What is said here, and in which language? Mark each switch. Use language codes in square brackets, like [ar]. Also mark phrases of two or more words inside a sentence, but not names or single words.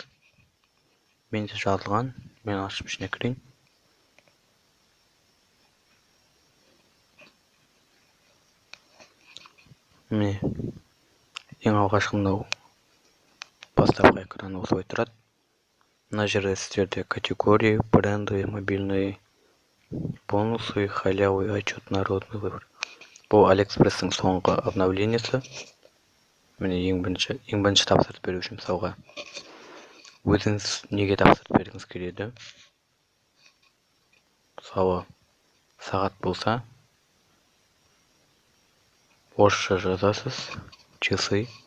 [kk] Менде жазылған, мен ашып ішіне кірейін. Міне ең алғашқы мынау бастапқы экраны осылай тұрады. Мына жерде сіздерде [ru] категории, бренды, мобильные бонусы, халявы, отчет народный выбор. [kk] Бұл AliExpress'тің соңғы обновлениесі. Міне ең бірінші тапсырыс беру үшін мысалға өзіңіз неге тапсырыс бергіңіз келеді? Мысалы, сағат болса, орысша жазасыз, часы.